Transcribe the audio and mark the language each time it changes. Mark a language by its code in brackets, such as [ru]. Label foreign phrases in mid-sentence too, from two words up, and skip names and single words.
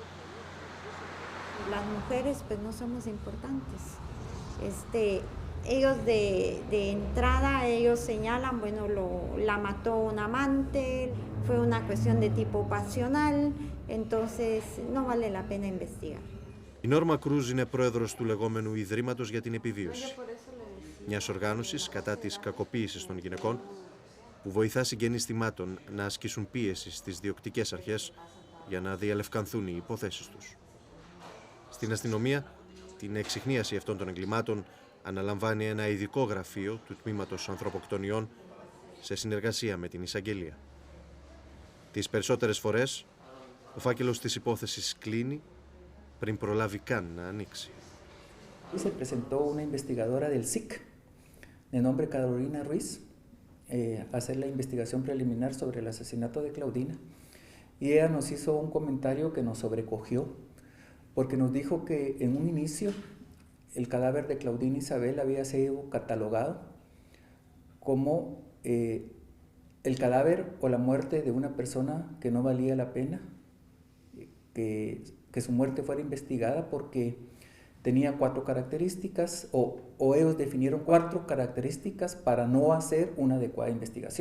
[es] Las mujeres pues no somos importantes. Ellos de entrada, ellos señalan, bueno, la mató un amante, fue una cuestión de tipo pasional, entonces no vale la pena investigar. [el] Η Νόρμα Κρούζ είναι πρόεδρος του λεγόμενου Ιδρύματος για την Επιβίωση, μιας οργάνωσης κατά της κακοποίησης των γυναικών που βοηθά συγγενείς θυμάτων να ασκήσουν πίεση στις διοκτικές αρχές για να διαλευκανθούν οι υποθέσεις τους. Στην αστυνομία, την εξιχνίαση αυτών των εγκλημάτων αναλαμβάνει ένα ειδικό γραφείο του Τμήματος Ανθρωποκτονιών σε συνεργασία με την Εισαγγελία. Τις περισσότερες φορές, ο φάκελος της υπόθεσης κλείνει πριν προλάβει καν να ανοίξει. [es] Se presentó una investigadora del SIC, de nombre Carolina Ruiz, a hacer la investigación preliminar sobre el asesinato de Claudina. Y ella nos hizo un comentario que nos sobrecogió, porque nos dijo que en un inicio el cadáver de Claudina Isabel había sido catalogado como el cadáver o la muerte de una persona que no valía la pena, que su muerte fuera investigada porque tenía 4 características, o ellos definieron 4 características para no hacer una adecuada investigación.